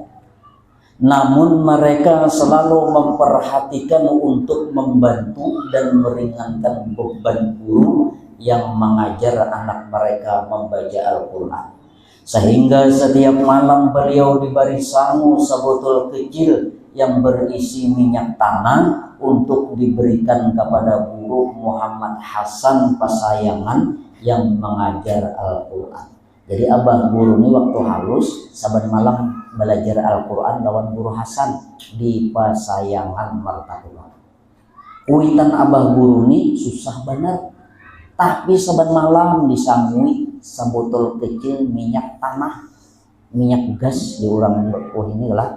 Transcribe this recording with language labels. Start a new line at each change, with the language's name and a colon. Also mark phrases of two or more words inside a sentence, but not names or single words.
Indonesian: Namun mereka selalu memperhatikan untuk membantu dan meringankan beban guru yang mengajar anak mereka membaca Al-Quran. Sehingga setiap malam beliau diberi sangu sebotol kecil yang berisi minyak tanah untuk diberikan kepada guru Muhammad Hasan Pasayangan yang mengajar Al-Quran.
Banjar: Jadi abah guru ini waktu halus saban malam belajar Al-Quran lawan guru Hasan di Pasayangan Martapura. Kuitan abah guru ini susah benar, tapi saban malam disangui sebotol kecil minyak tanah, minyak gas di orang ini lah.